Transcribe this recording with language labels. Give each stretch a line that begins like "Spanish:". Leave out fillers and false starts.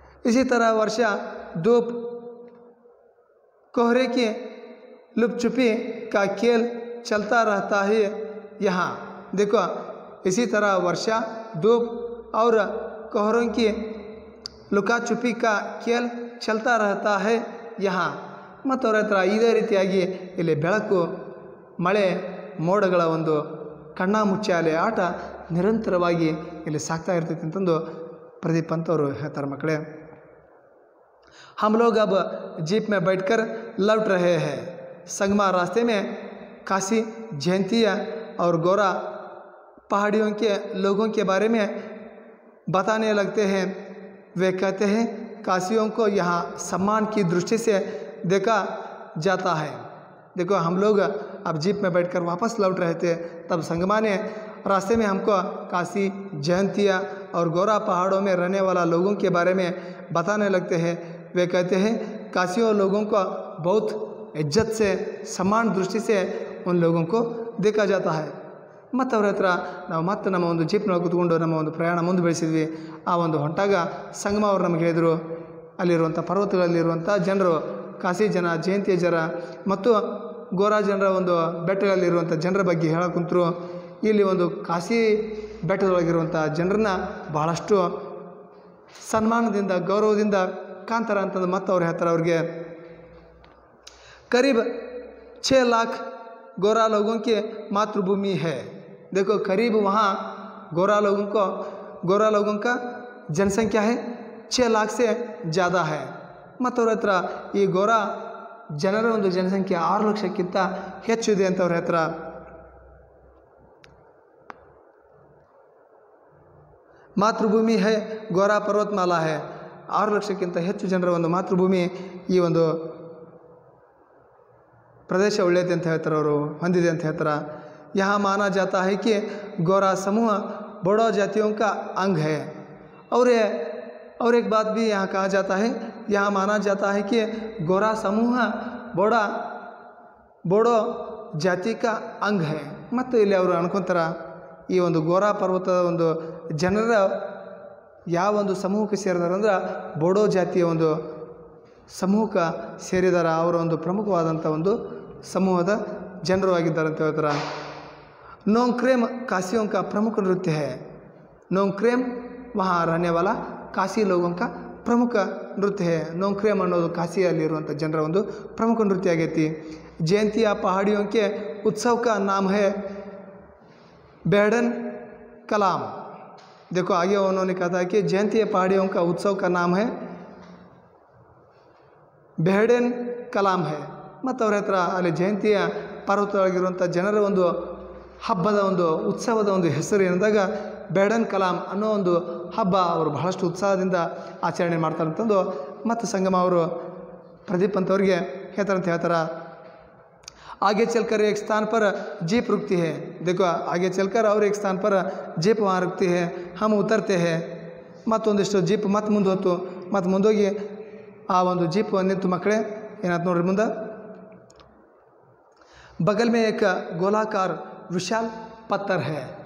Hindi: इसी तरह वर्षा धूप कोहरे की लुपचुपी का खेल चलता रहता है यहाँ। देखो इसी तरह वर्षा धूप और कोहरों की लुका छुपी का खेल चलता रहता है यहाँ।
Kannada: ಮತ್ತು ಅವರ ಹತ್ರ ಇದೇ ರೀತಿಯಾಗಿ ಇಲ್ಲಿ ಬೆಳಕು, ಮಳೆ, ಮೋಡಗಳ ಒಂದು ಕಣ್ಣಾಮುಚ್ಚಾಲೆ ಆಟ ನಿರಂತರವಾಗಿ ಇಲ್ಲಿ ಸಾಗ್ತಾ ಇರ್ತೈತೆ ಅಂತಂದು ಪ್ರದೀಪ್ ಪಂತ್ ಅವರು ಹೇಳ್ತಾರೆ।
Hindi: ಮಕ್ಕಳೇ, हम लोग अब जीप में बैठकर लौट रहे हैं। संगमा रास्ते में काशी, जयंतिया और गोरा पहाड़ियों के लोगों के बारे में बताने लगते हैं। वे कहते हैं काशियों को यहाँ सम्मान की दृष्टि से देखा जाता है। देखो हम लोग अब जीप में बैठकर वापस लौट रहे थे, तब संगमा ने रास्ते में हमको काशी, जयंतिया और गोरा पहाड़ों में रहने वाला लोगों के बारे में बताने लगते हैं। वे कहते हैं काशियों लोगों को बहुत इज्जत से, समान दृष्टि से उन लोगों को देखा जाता है।
Kannada: ಮತ್ತು ಅವ್ರ ಹತ್ರ ನಾವು ಮತ್ತೆ ನಮ್ಮ ಒಂದು ಜೀಪ್ನೊಳಗೆ ಕೂತ್ಕೊಂಡು ನಮ್ಮ ಒಂದು ಪ್ರಯಾಣ ಮುಂದೆ ಬೆಳೆಸಿದ್ವಿ। ಆ ಒಂದು ಹೊಂಟಾಗ ಸಂಗಮ ಅವರು ನಮಗೆ ಹೇಳಿದರು, ಅಲ್ಲಿರುವಂಥ ಪರ್ವತಗಳಲ್ಲಿರುವಂಥ ಜನರು, ಕಾಶಿ ಜನ, ಜಯಂತಿಯ ಜನ ಮತ್ತು ಗೋರಾ ಜನರ ಒಂದು ಬೆಟ್ಟಗಳಲ್ಲಿರುವಂಥ ಜನರ ಬಗ್ಗೆ ಹೇಳಕ್ಕೆ ಕುಂತರು। ಇಲ್ಲಿ ಒಂದು ಕಾಶಿ ಬೆಟ್ಟದೊಳಗಿರುವಂಥ ಜನರನ್ನ ಬಹಳಷ್ಟು ಸನ್ಮಾನದಿಂದ, ಗೌರವದಿಂದ ಕಾಂತಾರ ಅಂತಂದು ಮತ್ತು ಅವ್ರು ಹೇಳ್ತಾರೆ ಅವ್ರಿಗೆ
Hindi: करीब 6 लाख गोरा लोगों की मातृभूमि है। देखो करीब वहाँ गोरा लोगों का जनसंख्या है 6 लाख से ज़्यादा है।
Kannada: ಮತ್ತು ಅವ್ರ ಹತ್ರ ಈ ಗೋರಾ ಜನರ ಒಂದು ಜನಸಂಖ್ಯೆ 6 ಲಕ್ಷಕ್ಕಿಂತ ಹೆಚ್ಚು ಇದೆ ಅಂತ ಅವ್ರ ಹತ್ರ।
Hindi: ಮಾತೃಭೂಮಿ है गोरा पर्वतमाला है।
Kannada: 6 ಲಕ್ಷಕ್ಕಿಂತ ಹೆಚ್ಚು ಜನರ ಒಂದು ಮಾತೃಭೂಮಿ ಈ ಒಂದು प्रदेश ಒಳ್ಳೆಯದು ಅಂತ ಹೇಳ್ತಾರೆ, ಅವರು ಹೊಂದಿದೆ ಅಂತ ಹೇಳ್ತಾರೆ।
Hindi: यहाँ माना जाता है कि गोरा समूह बोडो जातियों का अंग है। और एक बात भी यहाँ कहा जाता है, यहाँ माना जाता है कि गोरा समूह बोडो जाति का अंग है।
Kannada: ಮತ್ತು ಇಲ್ಲಿ ಅವರು ಅನ್ಕೊಂತಾರೆ ಈ ಒಂದು ಗೋರಾ ಪರ್ವತದ ಒಂದು ಜನರ ಯಾವ ಒಂದು ಸಮೂಹಕ್ಕೆ ಸೇರಿದಾರೆ ಅಂದ್ರೆ ಬೋಡೋ ಜಾತಿಯ ಒಂದು ಸಮೂಹಕ್ಕೆ ಸೇರಿದಾರೆ, ಅವರ ಒಂದು ಪ್ರಮುಖವಾದಂಥ ಒಂದು समूहದ ಜನರು ಆಗಿದ್ದಾರೆ ಅಂತ ಹೇಳ್ತಾರೆ।
Hindi: नोंगक्रेम काशियों का प्रमुख नृत्य है। नोंगक्रेम वहाँ रहने वाला काशी लोगों का प्रमुख नृत्य है।
Kannada: नोंगक्रेम ಅನ್ನೋದು ಕಾಶಿಯಲ್ಲಿರುವಂಥ ಜನರ ಒಂದು ಪ್ರಮುಖ ನೃತ್ಯ ಆಗೈತಿ।
Hindi: जयंतिया पहाड़ियों के उत्सव का नाम है बेहड़न कलाम। देखो आगे उन्होंने कहा था कि जयंतिया पहाड़ियों का उत्सव का नाम है बेहड़न कलाम है।
Kannada: ಮತ್ತು ಅವ್ರ ಹತ್ರ ಅಲ್ಲಿ ಜಯಂತಿಯ ಪರ್ವತದೊಳಗಿರುವಂಥ ಜನರ ಒಂದು ಹಬ್ಬದ ಒಂದು ಉತ್ಸವದ ಒಂದು ಹೆಸರು ಏನಂದಾಗ ಬೇಡನ್ ಕಲಾಂ ಅನ್ನೋ ಒಂದು ಹಬ್ಬ ಅವರು ಬಹಳಷ್ಟು ಉತ್ಸಾಹದಿಂದ ಆಚರಣೆ ಮಾಡ್ತಾರಂತಂದು ಮತ್ತು ಸಂಗಮ ಅವರು ಪ್ರದೀಪ್ ಅಂತವ್ರಿಗೆ ಹೇಳ್ತಾರೆ।
Hindi: आगे चलकर एक स्थान पर जीप रुकती है। देखो आगे चलकर और एक स्थान पर जीप वहाँ रुकती है, हम उतरते हैं।
Kannada: ಮತ್ತೊಂದಿಷ್ಟು ಜೀಪ್ ಮತ್ತೆ ಮುಂದೆ ಹೋಯ್ತು, ಮತ್ತು ಮುಂದೋಗಿ ಆ ಒಂದು ಜೀಪ್ ನಿಂತು ಮಕ್ಕಳೇ ಏನಾಯ್ತು ನೋಡ್ರಿ ಮುಂದೆ,
Hindi: बगल में एक गोलाकार विशाल पत्थर है।